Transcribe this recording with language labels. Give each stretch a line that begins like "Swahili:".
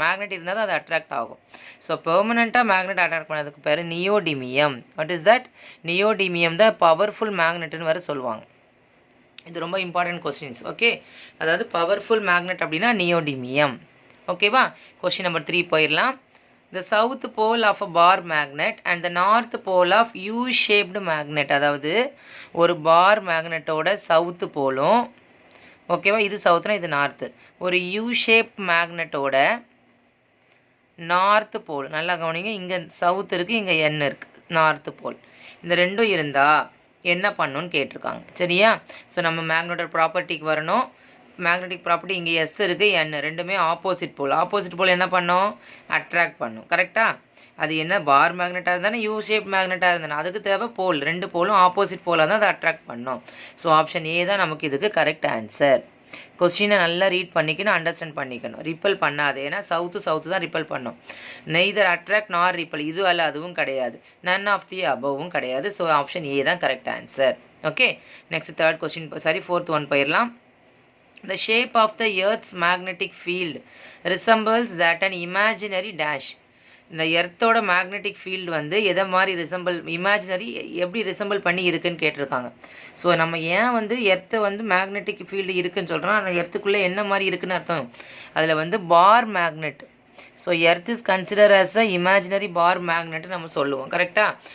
Tamil: Magnet இருந்தால் தான் அது அட்ராக்ட் ஆகும். ஸோ பெர்மனண்ட்டாக மேக்னெட் அட்ராக்ட் பண்ணதுக்கு பேர் neodymium.
English: What is that?
Tamil: Neodymium தான் பவர்ஃபுல் மேக்னெட்னு வேறு சொல்லுவாங்க. இது ரொம்ப இம்பார்ட்டன்ட் கொஸ்டின்ஸ். ஓகே, அதாவது பவர்ஃபுல் மேக்னெட் அப்படின்னா நியோடிமியம். ஓகேவா? கொஸ்டின் நம்பர் 3 போயிடலாம்.
English: The south pole of a bar magnet and the north pole of U-shaped magnet.
Tamil: அதாவது ஒரு பார் மேக்னெட்டோட சவுத்து போலும், ஓகேவா, இது சவுத்துனா இது நார்த்து, ஒரு U-ஷேப் மேக்னெட்டோட நார்த்து போல், நல்லா கவனிங்க, இங்கே சவுத் இருக்குது, இங்கே என் இருக்குது, நார்த்து போல், இந்த ரெண்டும் இருந்தால் என்ன பண்ணுன்னு கேட்டிருக்காங்க. சரியா? ஸோ நம்ம மேக்னெட்டோட ப்ராப்பர்ட்டிக்கு வரணும். மேக்னெட்டிக் ப்ராப்பர்ட்டி இங்கே எஸ் இருக்குது, என் ரெண்டுமே ஆப்போசிட் போல் என்ன பண்ணும்? அட்ராக்ட் பண்ணும். கரெக்டாக? அது என்ன பார் மேக்னெட்டாக இருந்தானே யூ ஷேப் மேக்னெட்டாக இருந்தானே அதுக்கு தேவை போல், ரெண்டு போலும் ஆப்போசிட் போலாக தான் அதை அட்ராக்ட் பண்ணும். ஸோ ஆப்ஷன் ஏ தான் நமக்கு இதுக்கு கரெக்ட் ஆன்சர். கொஸ்டினை நல்லா ரீட் பண்ணிக்கணும், அண்டர்ஸ்டாண்ட் பண்ணிக்கணும். ரிப்பல் பண்ணாது, ஏன்னா சவுத்து தான் ரிப்பல் பண்ணும்.
English: neither attract nor repel,
Tamil: இது அல்ல அதுவும் கிடையாது, நன் ஆஃப் தி அபவும் கிடையாது. ஸோ ஆப்ஷன் ஏ தான் correct answer. Okay, next third question, fourth one போயிடலாம்.
English: The shape of the Earth's magnetic field resembles that an imaginary dash.
Tamil: இந்த எர்த்தோட மேக்னெட்டிக் ஃபீல்டு வந்து எதை மாதிரி இமேஜினரி எப்படி ரிசம்பிள் பண்ணி இருக்குன்னு கேட்டிருக்காங்க. ஸோ நம்ம ஏன் வந்து எர்த்தை வந்து மேக்னெட்டிக் ஃபீல்டு இருக்குன்னு சொல்கிறோம், அந்த எர்த்துக்குள்ளே என்ன மாதிரி இருக்குன்னு அர்த்தம். அதில் வந்து bar magnet.
English: so earth is consider as a imaginary bar magnet
Tamil: நம்ம சொல்லுவோம். கரெக்டாக?